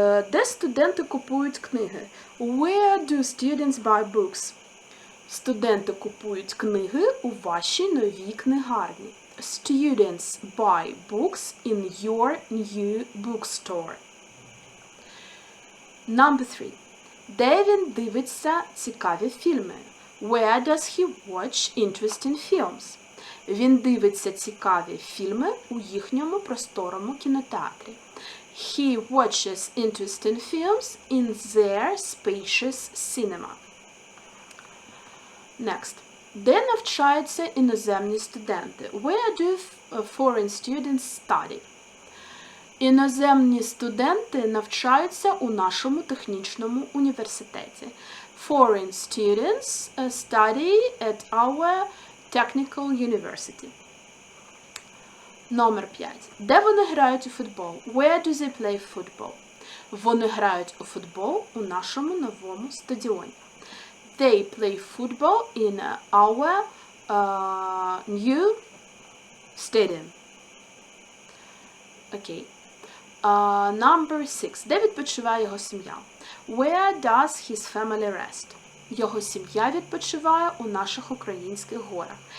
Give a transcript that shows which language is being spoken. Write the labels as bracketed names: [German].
[Ukrainian] Де студенти купують книги? [English] Where do students buy books? [Ukrainian] Студенти купують книги у вашій новій книгарні. [English] Students buy books in your new bookstore. Number 3. [Ukrainian] Де він дивиться цікаві фільми? [English] Where does he watch interesting films? [Ukrainian] Він дивиться цікаві фільми у їхньому просторому кінотеатрі. [English] He watches interesting films in their spacious cinema. Next. [Ukrainian] Де навчаються іноземні студенти? [English] Where do foreign students study? [Ukrainian] Іноземні студенти навчаються у нашому технічному університеті. [English] Foreign students study at our technical university. Номер 5. [Ukrainian] Де вони грають у футбол? [English] Where do they play football? [Ukrainian] Вони грають у футбол у нашому новому стадіоні. [English] They play football in our new stadium. Okay. Number 6. [Ukrainian] Де відпочиває його сім'я? [English] Where does his family rest? [Ukrainian] Його сім'я відпочиває у наших українських горах.